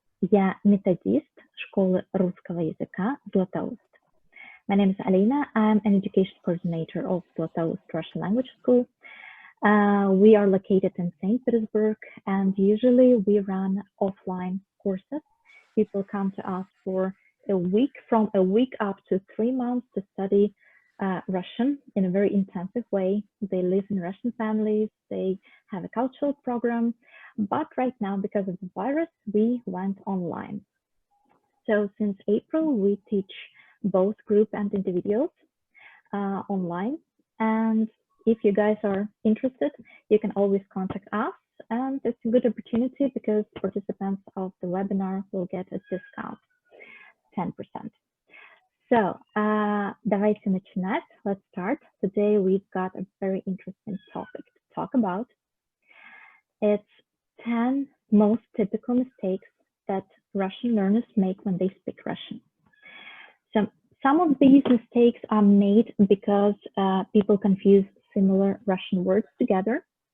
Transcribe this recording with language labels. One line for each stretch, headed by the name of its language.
Russian: Я методист школы русского языка Златоуст.
English: My name is Alina. I'm an education coordinator of Zlatoust Russian Language School. We are located in St. Petersburg, and usually we run offline courses. People come to us for a week, from a week up to 3 months, to study Russian in a very intensive way. They live in Russian families, they have a cultural program, but right now, because of the virus, we went online. So since April, we teach both group and individuals online. And if you guys are interested, you can always contact us. And it's a good opportunity because participants of the webinar will get a discount, 10%. So
Russian: давайте начинать.
English: Let's start. Today we've got a very interesting topic to talk about. It's 10 most typical mistakes that Russian learners make when they speak Russian. So some of these mistakes are made because people confuse similar Russian words together.